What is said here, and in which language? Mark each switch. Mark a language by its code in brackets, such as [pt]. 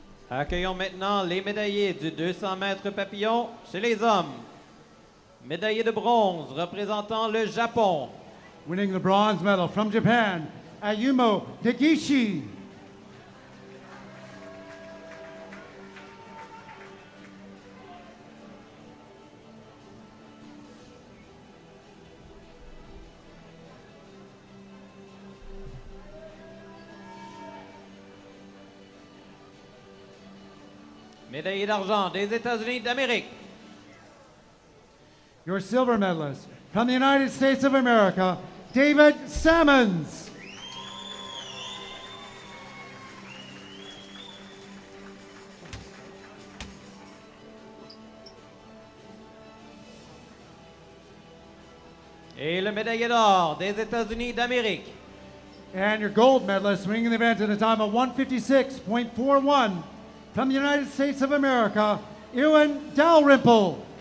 [fr] Accueillons maintenant les médaillés du 200 mètres papillon chez les hommes. Médaillé de bronze représentant le Japon. [en] Winning the bronze medal from Japan, Ayumu Takeshi. [fr] Médaillé d'argent des États-Unis d'Amérique. [en] Your silver medalist from the United States of America, David Sammons. [fr] Et le médaillé d'or des États-Unis d'Amérique. [en] And your gold medalist winning the event at a time of 156.41 from the United States of America, Ewan Dalrymple.